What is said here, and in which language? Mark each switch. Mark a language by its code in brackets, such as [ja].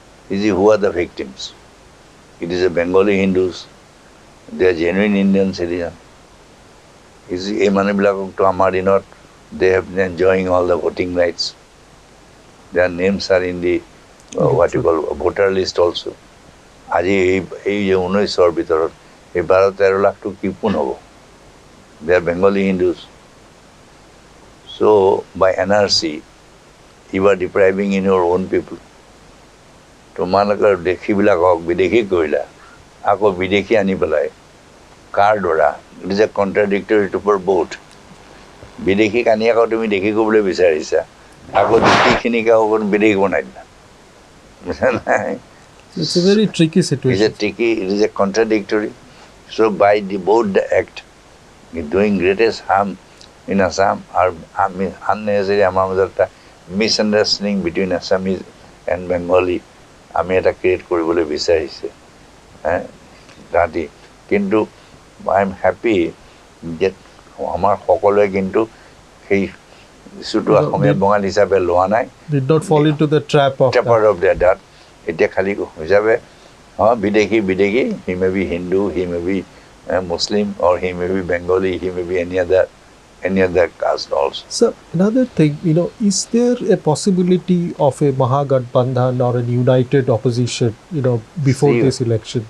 [en] You see, who are the victims? It is a Bengali Hindus. They are genuine Indian citizens. You see, [as] এই মানুহবিলাকক [en] to [as] আমাৰ দিনত, [en] they have been enjoying all the voting rights. Their names are in the what you call voter list also. [as] আজি এই যে 19ৰ ভিতৰত এই 12-13 লাখটো কি পোন হ'ব? [en] They are Bengali Hindus. So by NRC, you are depriving in your own people. [as] তোমালোকৰ দেশীবিলাকক বিদেশী কৰিলা, আকৌ বিদেশী আনি পেলাই কাৰ দ্বাৰা? [en] It is a contradictory to both. [as] বিদেশীক আনি আকৌ তুমি দেশী কৰিবলৈ বিচাৰিছা, আকৌ দেশীখিনিক আকৌ বিদেশী বনাই দিলা। [en] It's a very tricky situation. It is a contradictory. So by both the act, doing greatest harm in Assam are unnecessary [as] আমাৰ মাজত এটা [en] misunderstanding between Assamese and Bengali [as] আমি এটা ক্ৰিয়েট কৰিবলৈ বিচাৰিছে তাহাঁতি। কিন্তু [en] I am happy [as] যে আমাৰ সকলোৱে কিন্তু সেই ইছ্যুটো অসমীয়া বঙালী হিচাপে লোৱা নাই। [en] Did not fall into the trap of that. [as] এতিয়া খালি হিচাপে বিদেশী [en] he may be Hindu, he may be Muslim, or he may be Bengali, he may be any other caste also. So another thing, is there a possibility of a Mahagathbandhan or an united opposition, before this election?